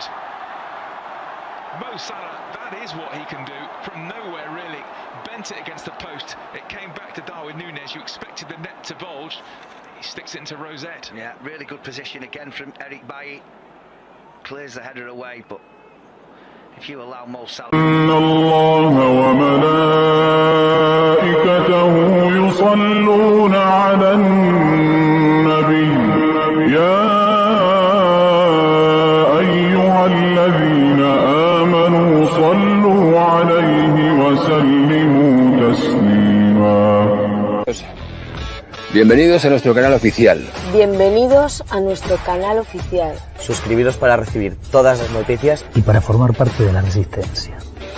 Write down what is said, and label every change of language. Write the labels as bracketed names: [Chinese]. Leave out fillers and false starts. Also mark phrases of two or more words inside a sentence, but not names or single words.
[English] Mo Salah, that is what he can do from nowhere, really. Bent it against the post. It came back to Darwin Nunez. You expected the net to bulge. He sticks it into Rosette. Yeah, really good position again from Eric Bailly. Clears the header away, but if you allow Mo Salah... [Arabic] يصلون على النبي يا أيها الذين آمنوا صلوا عليه وسلموا تسليما. [Spanish] Bienvenidos a nuestro canal oficial. Bienvenidos a nuestro canal oficial. Suscribiros para recibir todas las noticias y para formar parte de la resistencia.